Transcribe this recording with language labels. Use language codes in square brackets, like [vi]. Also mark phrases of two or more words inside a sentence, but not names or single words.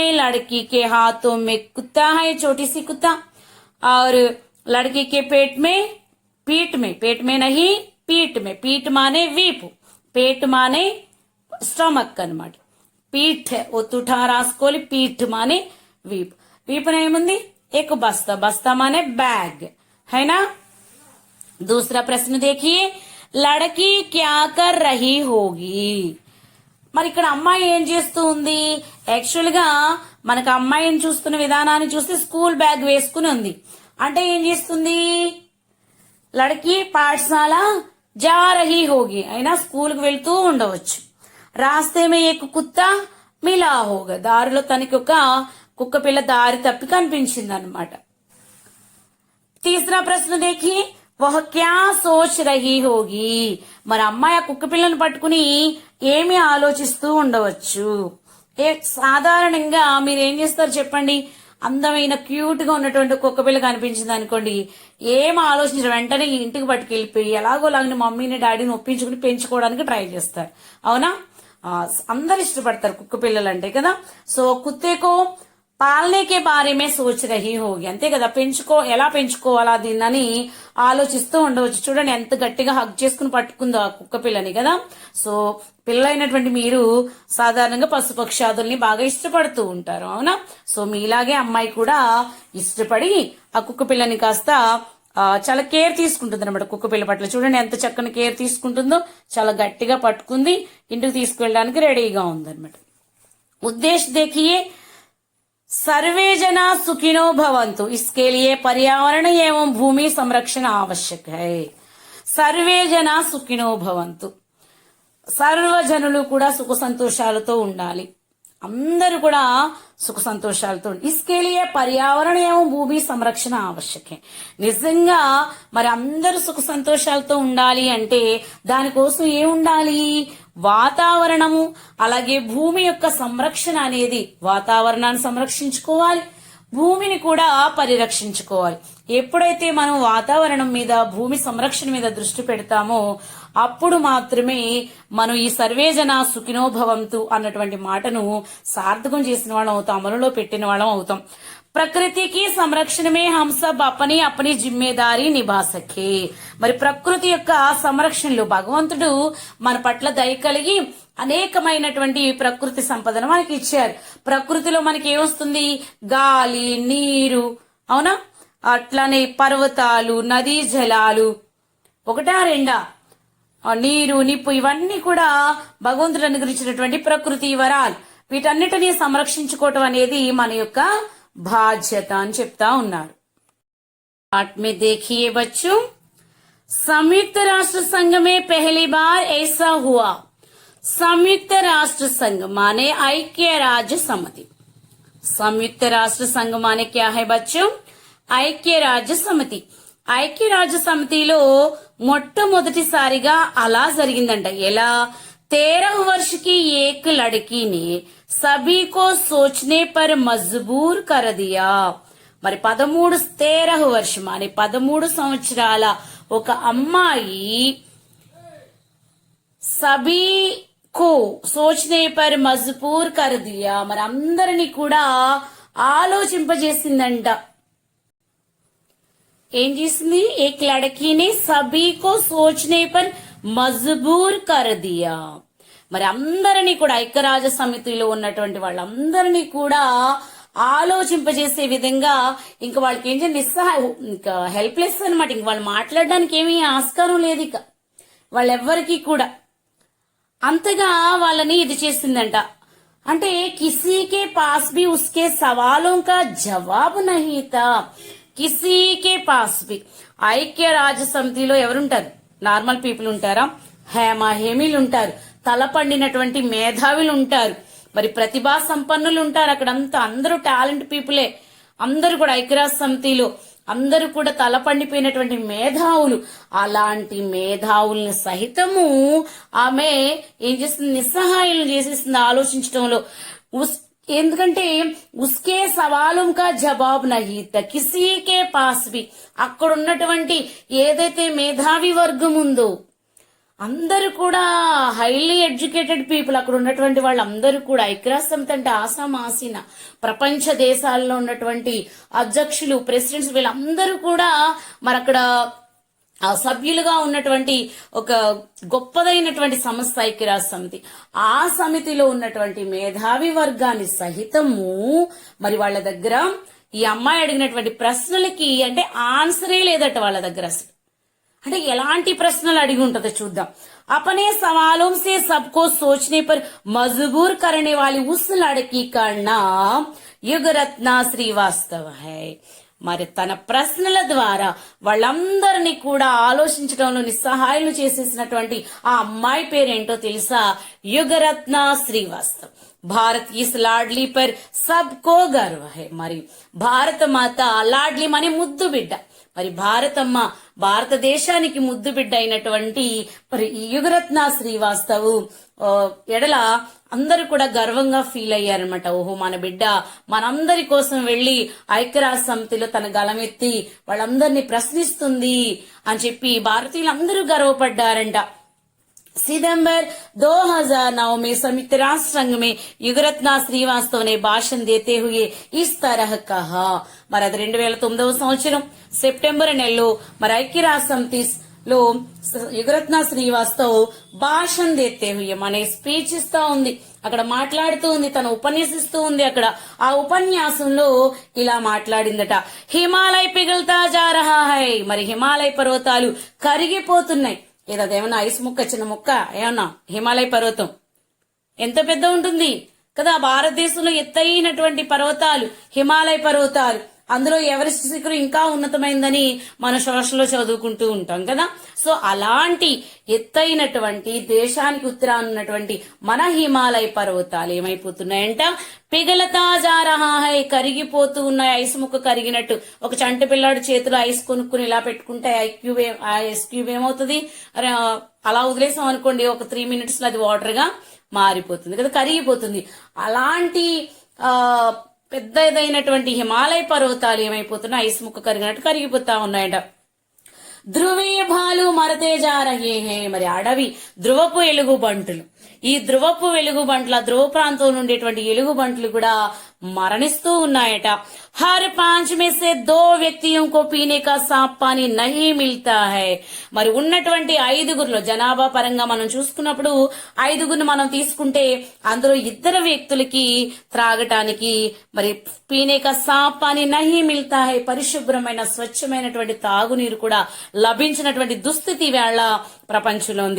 [hi] लड़की के हाथों में कुत्ता है, छोटी सी कुत्ता, और लड़की के पीठ में पीठ माने वीप, पेट माने स्टमक अన్నమాట. पीठ [te] ఒత్తుఠా రాసుకోవాలి. [hi] पीठ माने वीप, वीप ఏముంది? एक बस्ता, बस्ता माने बैग है ना. दूसरा प्रश्न देखिए, लड़की क्या कर रही होगी? [te] మరి ఇక్కడ అమ్మాయి ఏం చేస్తూ ఉంది? యాక్చువల్ గా మనకు అమ్మాయిని చూస్తున్న విధానాన్ని చూస్తే స్కూల్ బ్యాగ్ వేసుకుని ఉంది. అంటే ఏం చేస్తుంది? [hi] लड़की पाठशाला जा रही होगी [te] అయినా స్కూల్ కి వెళ్తూ ఉండవచ్చు. [hi] रास्ते मे एक कुत्ता मिला होगा, [te] దారిలో తనకి ఒక కుక్క పిల్ల దారి తప్పి కనిపించింది అన్నమాట. [hi] तीसरा प्रश्न देखिए, वह क्या सोच रही होगी? [te] మరి అమ్మాయి ఆ కుక్క పిల్లను పట్టుకుని ఏమి ఆలోచిస్తూ ఉండవచ్చు? సాధారణంగా మీరు ఏం చేస్తారు చెప్పండి? అందమైన క్యూట్ గా ఉన్నటువంటి కుక్క పిల్ల కనిపించింది అనుకోండి, ఏం ఆలోచించరు, వెంటనే ఇంటికి పట్టుకెళ్ళిపోయి ఎలాగోలాగిన మమ్మీని డాడీని ఒప్పించుకుని పెంచుకోవడానికి ట్రై చేస్తారు. అవునా? అందరు ఇష్టపడతారు కుక్క పిల్లలు అంటే కదా. [hi] so कुत्तेको पालने के बारे मे सोच रही होगी, [te] అంతే కదా. ఎలా పెంచుకోవాలా దీన్నని ఆలోచిస్తూ ఉండవచ్చు. చూడండి ఎంత గట్టిగా హగ్ చేసుకుని పట్టుకుందో ఆ కుక్క పిల్లని కదా. సో పిల్లలైనటువంటి మీరు సాధారణంగా పశుపక్షాదుల్ని బాగా ఇష్టపడుతూ ఉంటారు. అవునా? సో మీలాగే అమ్మాయి కూడా ఇష్టపడి ఆ కుక్క పిల్లని కాస్త చాలా కేర్ తీసుకుంటుంది అనమాట. కుక్క పిల్ల పట్ల చూడండి ఎంత చక్కని కేర్ తీసుకుంటుందో. చాలా గట్టిగా పట్టుకుంది, ఇంటికి తీసుకువెళ్ళడానికి రెడీగా ఉందన్నమాట. [hi] उद्देश्य देखिए, [sa] सर्वे जना सुखिनो भवन्तु, [hi] इसके लिए पर्यावरण एवं भूमि संरक्षण आवश्यक है. [sa] सर्वे जना सुखिनो भवन्तु, [te] సర్వజనులు కూడా సుఖ సంతోషాలతో ఉండాలి. అందరూ కూడా సుఖ సంతోషాలతో. इसके लिए पर्यावरण एवं भूमि संरक्षण आवश्यक है. నిజంగా మరి అందరూ సుఖ సంతోషాలతో ఉండాలి అంటే దానికోసం ఏముండాలి? వాతావరణము అలాగే భూమి యొక్క సంరక్షణ అనేది, వాతావరణాన్ని సంరక్షించుకోవాలి, భూమిని కూడా పరిరక్షించుకోవాలి. ఎప్పుడైతే మనం వాతావరణం మీద, భూమి సంరక్షణ మీద దృష్టి పెడతామో అప్పుడు మాత్రమే మనం ఈ [sa] सर्वेजन सुखिनो भवन्तु [te] అన్నటువంటి మాటను సార్థకం చేసిన వాళ్ళం అవుతాం, అమలులో పెట్టిన వాళ్ళం అవుతాం. [hi] प्रकृतिकि संरक्षणमे हम सब अपनी अपनी जिम्मेदारी निभा सके. [te] మరి ప్రకృతి యొక్క సంరక్షణలో భగవంతుడు మన పట్ల దయ కలిగి అనేకమైనటువంటి ప్రకృతి సంపదను మనకి ఇచ్చారు. ప్రకృతిలో మనకి ఏమొస్తుంది? గాలి, నీరు, అవునా, అట్లానే పర్వతాలు, నదీ జలాలు, ఒకటా రెండా నీరు, నిప్పు ఇవన్నీ కూడా భగవంతుడు అనుగ్రహించినటువంటి ప్రకృతి వరాలు. వీటన్నిటినీ సంరక్షించుకోవటం అనేది మన యొక్క బాధ్యత అని చెప్తా ఉన్నారు. [hi] पाठ में देखिए बच्चों, संयुक्त राष्ट्र संघ में पहली बार ऐसा हुआ। संयुक्त राष्ट्र संघ माने [te] ఐక్య రాజ్య సమితి। [hi] संयुक्त राष्ट्र संघ माने क्या है बच्चों? [te] ఐక్య రాజ్య సమితి. ఐక్య రాజ్య సమితిలో మొట్టమొదటిసారిగా అలా జరిగిందంట. ఎలా? [hi] 13 वर्ष की एक लड़की ने सभी को सोचने पर मजबूर कर दिया. [te] మరి 13 వర్షం అని 13 సంవత్సరాల ఒక అమ్మాయి [hi] सभीको सोचने पर मजबूर कर दिया, [te] మరి అందరినీ కూడా ఆలోచింపజేసిందంట. ఏం చేసింది? [hi] एक लड़कीने सभीको सोचने पर मजबूर कर दिया, [te] మరి అందరినీ కూడా ఐక్యరాజ్య సమితిలో ఉన్నటువంటి వాళ్ళందరినీ కూడా ఆలోచింపజేసే విధంగా ఇంకా వాళ్ళకి ఏం చేయాలి, ఇంకా హెల్ప్లెస్ అనమాట. ఇంక వాళ్ళు మాట్లాడడానికి ఏమీ ఆస్కారం లేదు. ఇక వాళ్ళెవ్వరికి కూడా అంతగా వాళ్ళని ఇది చేసిందంట. [hi] అంటే किसीके पास भी उसके सवालों का जवाब नहीं था, किसीके पास भी. [te] ఐక్య రాజ్య సమితిలో ఎవరుంటారు? [en] normal people [te] ఉంటారా? హేమీలు ఉంటారు, తలపండినటువంటి మేధావులు ఉంటారు, మరి ప్రతిభా సంపన్నులు ఉంటారు. అక్కడంతా అందరూ [en] talent people. [te] అందరూ కూడా ఐక్యరాజ్య సమితిలో అందరూ కూడా తలపండిపోయినటువంటి మేధావులు. అలాంటి మేధావుల్ని సహితము ఆమె ఏం చేస్తుంది? నిస్సహాయులు చేసేస్తుంది ఆలోచించడంలో. [hi] ఎందుకంటే उसके सवालों का जवाब नहीं था किसीके पास भी, [te] అక్కడ ఉన్నటువంటి ఏదైతే మేధావి వర్గం ఉందో అందరూ కూడా [en] highly educated people, [te] అక్కడ ఉన్నటువంటి వాళ్ళందరూ కూడా ఐక్యరాజ్య సమితి అంటే ఆసామాసిన ప్రపంచ దేశాల్లో ఉన్నటువంటి అధ్యక్షులు, ప్రెసిడెంట్స్, వీళ్ళందరూ కూడా మరి అక్కడ సభ్యులుగా ఉన్నటువంటి ఒక గొప్పదైనటువంటి సంస్థ ఐక్యరాజ్య సమితి. ఆ సమితిలో ఉన్నటువంటి మేధావి వర్గాన్ని సహితము మరి వాళ్ళ దగ్గర ఈ అమ్మాయి అడిగినటువంటి ప్రశ్నలకి అంటే ఆన్సరే లేదట వాళ్ళ దగ్గర. అసలు అంటే ఎలాంటి ప్రశ్నలు అడిగి ఉంటుందో చూద్దాం. [hi] अपने सवालों से सबको सोचने पर मजबूर करने वाली उस लड़की का नाम युगरत्ना श्रीवास्तव है. [te] మరి తన ప్రశ్నల ద్వారా వాళ్ళందరినీ కూడా ఆలోచించడంలో నిస్సహాయాలు చేసేసినటువంటి ఆ అమ్మాయి పేరేంటో తెలుసా? [hi] యుగరత్న శ్రీవాస్తవ్. भारत इस लाडली पर सबको गर्व है. [te] మరి భారత మాత లాడ్లీ మనే ముద్దు బిడ్డ. మరి భారతమ్మ భారతదేశానికి ముద్దు బిడ్డ అయినటువంటి మరి యుగరత్న శ్రీవాస్తవ్ ఎడల అందరూ కూడా గర్వంగా ఫీల్ అయ్యారనమాట. ఓహో, మన బిడ్డ మనందరి కోసం వెళ్లి ఐక్యరాజ్య సమితిలో తన గలమెత్తి వాళ్ళందరినీ ప్రశ్నిస్తుంది అని చెప్పి భారతీయులందరూ గర్వపడ్డారంట. [hi] सितंबर 2009 में संयुक्त राष्ट्र संघ में युगरत्ना श्रीवास्तव ने भाषण देते हुए इस तरह कहा. [te] మరి అది 2009 సంవత్సరం సెప్టెంబర్ నెలలో మరి ఐక్యరాజ్య సమితిలో యుగరత్న శ్రీవాస్తవ్ [hi] भाषण देते हुए [te] మన స్పీచ్ ఇస్తా ఉంది, అక్కడ మాట్లాడుతూ ఉంది, తను ఉపన్యసిస్తూ ఉంది. అక్కడ ఆ ఉపన్యాసంలో ఇలా మాట్లాడిందట. [hi] हिमालय पिघलता जा रहा है, [te] మరి హిమాలయ పర్వతాలు కరిగిపోతున్నాయి. ఏదేమన్నా ఐస్ ముక్క, చిన్న ముక్క ఏమన్నా? హిమాలయ పర్వతం ఎంత పెద్ద ఉంటుంది కదా. భారతదేశంలో ఎత్తైనటువంటి పర్వతాలు హిమాలయ పర్వతాలు. అందులో ఎవరెస్ట్ శిఖరం ఇంకా ఉన్నతమైందని మన సోషల్లో చదువుకుంటూ ఉంటాం కదా. సో అలాంటి ఎత్తైనటువంటి దేశానికి ఉత్తరాన ఉన్నటువంటి మన హిమాలయ పర్వతాలు ఏమైపోతున్నాయంట? [hi] पिघलता जा रहा है, [te] కరిగిపోతూ ఉన్నాయి. ఐస్ ముక్క కరిగినట్టు. ఒక చంటి పిల్లాడు చేతిలో ఐస్ కొనుక్కుని ఇలా పెట్టుకుంటే ఐస్ క్యూబ్ ఏమవుతుంది? అలా వదిలేసాం అనుకోండి, ఒక 3 minutes లో అది వాటర్ గా మారిపోతుంది కదా, కరిగిపోతుంది. అలాంటి పెద్దదైనటువంటి హిమాలయ పర్వతాలు ఏమైపోతున్నాయి? ఐస్ ముక్క కరిగినట్టు కరిగిపోతా ఉన్నాయట. [hi] ध्रुवीय भालू मरते जा रहे हैं, [te] మరి అడవి ధ్రువపు ఎలుగు బంటులు. ఈ ధ్రువపు వెలుగు బంట్ల ధ్రువ ప్రాంతంలో ఉండేటువంటి ఎలుగు బంట్లు కూడా మరణిస్తూ ఉన్నాయట. [hi] हर 5 में से 2 వ్యక్తిयों को पीने का साफ पानी नहीं मिलता है. [te] మరి ఉన్నటువంటి 5గురిలో జనాభా పరంగా మనం చూసుకున్నప్పుడు 5గురిని మనం తీసుకుంటే అందులో 2 వ్యక్తులకి త్రాగటానికి మరి [hi] पीने का साफ पानी नहीं मिलता है, [te] పరిశుభ్రమైన స్వచ్ఛమైనటువంటి తాగునీరు కూడా లభించినటువంటి దుస్థితి వేళ ప్రపంచంలో ఉంది.